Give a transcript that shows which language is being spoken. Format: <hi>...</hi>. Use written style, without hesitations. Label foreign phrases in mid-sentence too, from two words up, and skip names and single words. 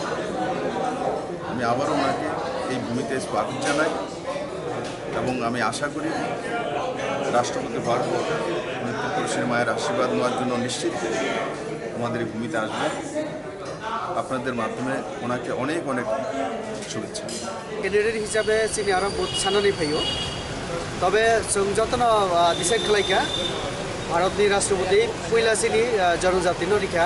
<bn>আমি আবারও ওনাকে এই ভূমিতে স্বাগত জানাই এবং আমি আশা করি রাষ্ট্রপতি হওয়ার পর ত্রিপুরা মায়ের আশীর্বাদ নেওয়ার জন্য নিশ্চিত আমাদের এই ভূমিতে আসবে। আপনাদের মাধ্যমে ওনাকে অনেক অনেক শুভেচ্ছা।</bn> <trp>कैंडिडेट हिसाबै चिनी आरो बहुत साननानै फैयो तबे जों जतनो डिसाइड खालायखा भारतनि राष्ट्रपति पहिला चिनी जनजातिनो रिखा</trp>